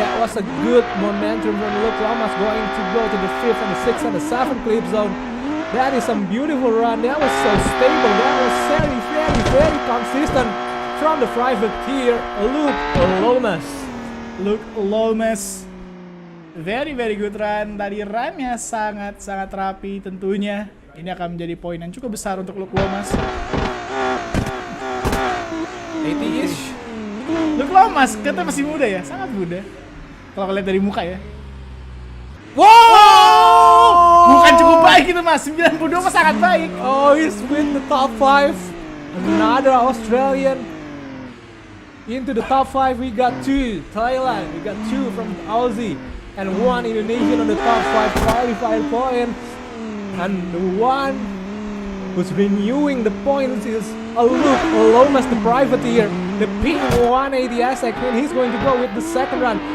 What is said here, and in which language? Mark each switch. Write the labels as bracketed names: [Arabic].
[English] That was a good momentum from Luke Lomas, going to go to the 5th and the 6th and the 7th clip zone. That is some beautiful run. That was so stable. That was very consistent from the privateer, Luke Lomas. Luke Lomas, very good run. [Indonesian] Tadi runnya sangat rapi tentunya. Ini akan menjadi poin yang cukup besar untuk Luke Lomas. [English] 80-ish. [Indonesian] Luke Lomas, katanya masih muda ya, sangat muda. Kalau lihat dari muka ya. Wow! Bukan cukup baik itu mas, 92 mas sangat baik. [English] Oh, he's with the top 5. Another Australian. Into the top 5 we got 2 Thailand, we got 2 from Aussie, and 1 Indonesian on the top 5 qualified points. And the one who's renewing the points is Luke Lomas, the privateer, the pink 180SX, and he's going to go with the second run.